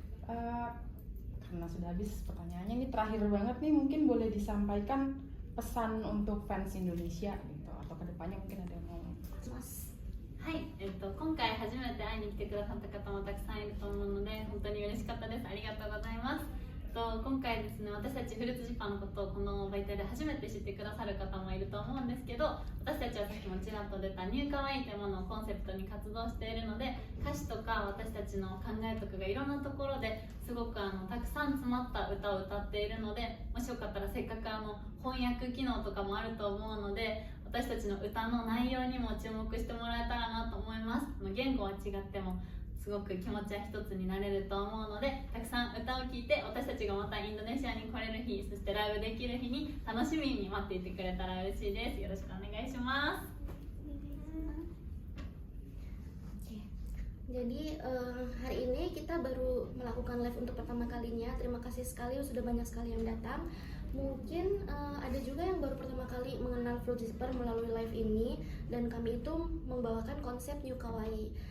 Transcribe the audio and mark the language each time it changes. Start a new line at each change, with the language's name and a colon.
Indonesian: Karena sudah habis pertanyaannya, ini terakhir banget nih, mungkin boleh disampaikan pesan untuk fans Indonesia gitu, atau kedepannya mungkin ada yang mau.
Japanese: はい、今回初めて会いに来てくださった方もたくさんいると思うので本当に嬉しかったです。ありがとうございます。今回ですね、私たちフルーツジッパーのことをこの媒体で初めて知ってくださる方もいると思うんですけど、私たちはさっきもちらっと出たニューカワイというものをコンセプトに活動しているので、歌詞とか私たちの考えとかがいろんなところですごくたくさん詰まった歌を歌っているので、もしよかったらせっかく翻訳機能とかもあると思うので、私たちの歌の内容にも注目してもらえたらなと思います。言語は違ってもすごく気持ちは一つになれると思うので、たくさん歌を聴いて私たちがまたインドネシアに来れる日、そしてライブできる日に楽しみに待っていてくれたら嬉しいです。よろしくお願いします。
Indonesian: Jadi hari ini kita baru melakukan live untuk pertama kalinya. Terima kasih sekali, sudah banyak sekali yang datang. Mungkin ada juga yang baru pertama kali mengenal Fruit Zipper melalui live ini, dan kami itu membawakan konsep New Kawaii.